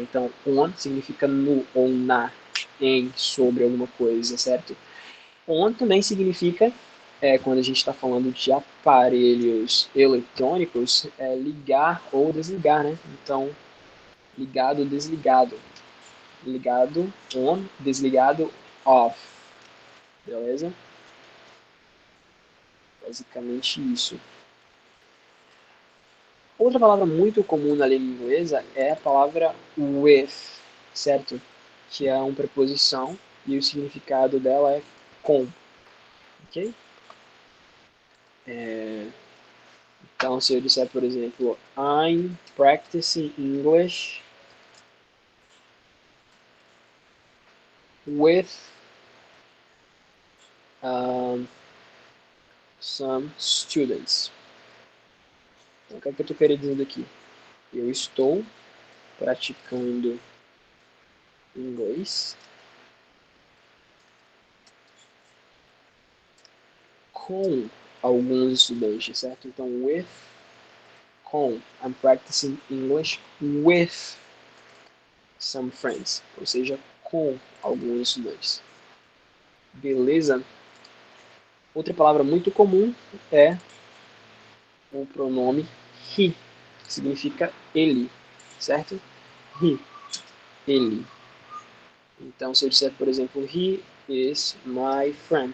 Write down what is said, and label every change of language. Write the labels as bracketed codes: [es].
[pt] Então, on significa no ou na, em, sobre alguma coisa, certo? On também significa, quando a gente está falando de aparelhos eletrônicos, ligar ou desligar, né? Então, ligado, desligado. Ligado, on, desligado, off. Beleza? Basicamente isso. Outra palavra muito comum na língua inglesa é a palavra with, certo? Que é uma preposição e o significado dela é com, ok? Então, se eu disser, por exemplo, [en] I'm practicing English with some students. [pt] Então, o que é que eu estou querendo dizer aqui? Eu estou praticando inglês com alguns estudantes, certo? Então, with, com. [en] I'm practicing English with some friends. [pt] Ou seja, com alguns estudantes. Beleza? Outra palavra muito comum é o pronome he, que significa ele, certo? He, ele. Então, se eu disser, por exemplo, [en] he is my friend.